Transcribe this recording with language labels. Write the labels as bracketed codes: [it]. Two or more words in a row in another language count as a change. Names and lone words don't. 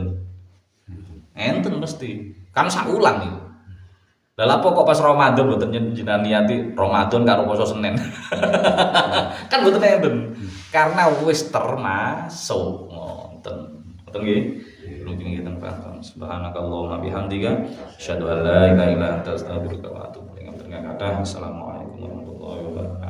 [jv] Enten mesti. Kan saulang niku. Lah lha kok pas Ramadan mboten jenengan niati Ramadan karo poso Senin. Kan mboten enten. Karena wis termasuk ngoten. Ngoten nggih. Nggih ten paham. [ar] سبحانك اللهم وبحمدك أشهد أن لا إله إلا أنت أستغفرك وأتوب إليك. السلام عليكم ورحمة الله وبركاته.